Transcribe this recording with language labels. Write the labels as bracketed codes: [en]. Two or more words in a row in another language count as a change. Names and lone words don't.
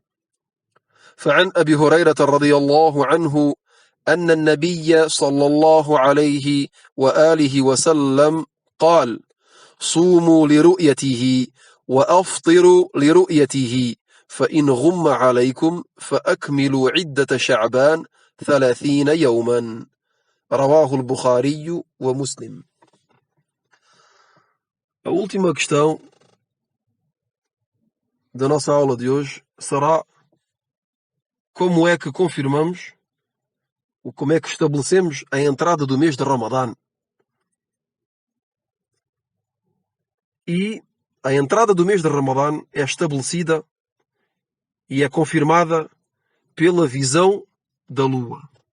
[ar] فعن أبي هريرة رضي الله عنه أن النبي صلى الله عليه وآله وسلم قال: صوموا لرؤيته وأفطروا لرؤيته فإن غم عليكم فأكملوا عدة شعبان 30 يوما. رواه البخاري ومسلم. [pt] A última questão da nossa aula de hoje será: como é que confirmamos, ou como é que estabelecemos a entrada do mês de Ramadã? E a entrada do mês de Ramadã é estabelecida e é confirmada pela visão da lua.